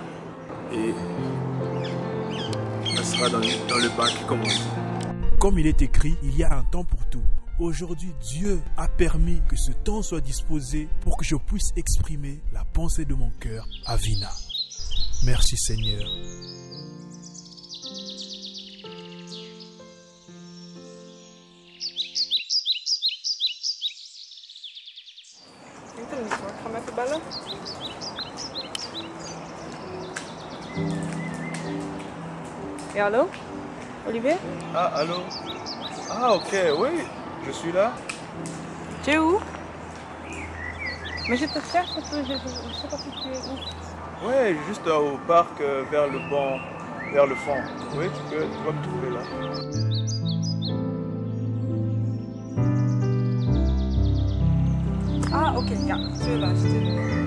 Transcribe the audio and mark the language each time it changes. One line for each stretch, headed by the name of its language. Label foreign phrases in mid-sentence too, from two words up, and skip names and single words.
French: Et elle sera dans le bac, comme on dit. Comme il est écrit, il y a un temps pour tout. Aujourd'hui, Dieu a permis que ce temps soit disposé pour que je puisse exprimer la pensée de mon cœur à Vina. Merci Seigneur.
Dutch: Ik doe het niet hoor. Ik ga hem even bellen. Ja, hallo? Olivier?
French: Ah, allô? Ah, ok, oui, je suis là. Tu es où? Mais je te cherche parce que je ne sais pas si tu es où. Ouais, juste au parc vers le banc, vers le fond. Oui, tu vas me trouver là.
Dutch: Ah, oké. Ja,
French: tu es là. Je te...